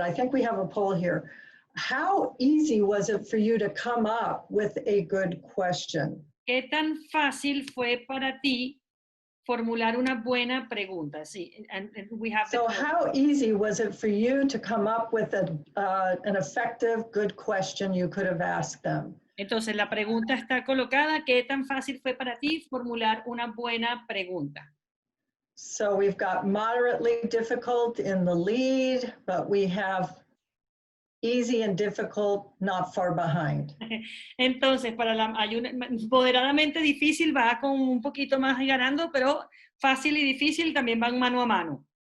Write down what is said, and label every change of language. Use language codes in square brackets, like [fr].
[en] I think we have a poll here. How easy was it for you to come up with a good question? [es] ¿Qué tan fácil fue para ti formular una buena pregunta? [en] Sí, and we have so how easy was it for you to come up with an effective, good question you could have asked them? [es] Entonces, la pregunta está colocada. ¿Qué tan fácil fue para ti formular una buena pregunta? [en] So we've got moderately difficult in the lead, but we have easy and difficult not far behind. [es] Entonces, hay una moderadamente difícil va con un poquito más ganando, pero fácil y difícil también van mano a mano.